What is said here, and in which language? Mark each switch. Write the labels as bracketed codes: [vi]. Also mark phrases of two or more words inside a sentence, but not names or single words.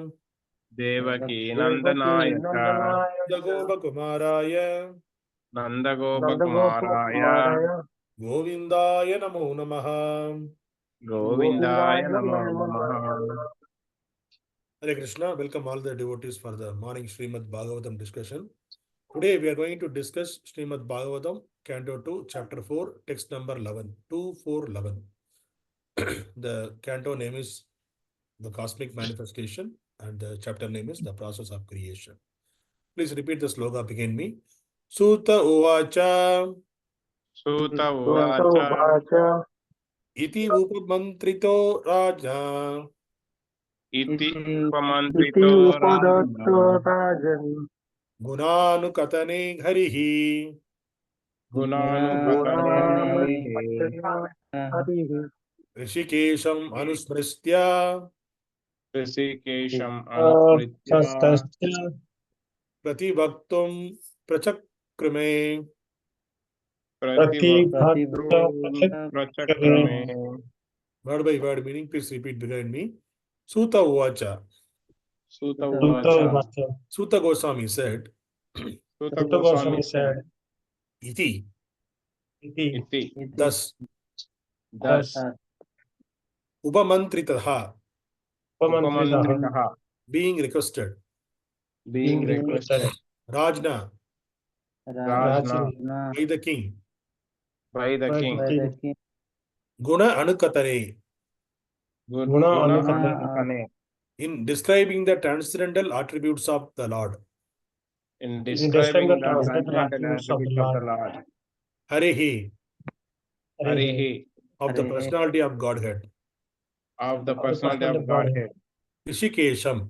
[sa] Devaki Devaki Nandanayaka Nandanaya. Kumaraya Nandagopa Nandagopakumaraya Kumaraya. Govindaya Namo Namaha. Govindaya Govindaya Namo Namaha. Namaha. Hare Krishna, [en] welcome all the devotees for the morning Srimad Bhagavatam discussion. Today we are going to discuss Srimad Bhagavatam, Canto 2, Chapter 4, text number 11, 2-4-11. The canto name is The Cosmic Manifestation and the chapter name is The Process of Creation. Please repeat the sloka behind me. [sa] Sūta uvāca Sūta Sūta uvāca Gosvāmī. iti upāmantrito rājñā iti Iti upāmantrito Upadatta rājñā Rajan. guṇa-anukathane hṛṣīkeśam guṇānukathane Harihi. hṛṣīkeśam anusmṛtya hṛṣīkeśam anusmṛtya prativaktuṁ pracakrame. prativaktuṁ pracakrame. [en] Word by word meaning, please repeat behind me. [sa] Sūta uvāca. Sūta uvāca. [en] Sūta Gosvāmī said, Sūta Gosvāmī said, [sa] iti, iti, [en] thus, thus, [sa] upāmantritaḥ, upāmantritaḥ, [en] being requested, being requested, [sa] rājñā, rājñā, [en] by the king, by the king, [sa] guṇa-anukathane, guṇa-anukathane, [en] in describing the transcendental attributes of the Lord, in describing the transcendental attributes of the Lord, [sa] hareḥ, hareḥ, [en] of the personality of Godhead, of the personality of Godhead, [sa] hṛṣīkeśam,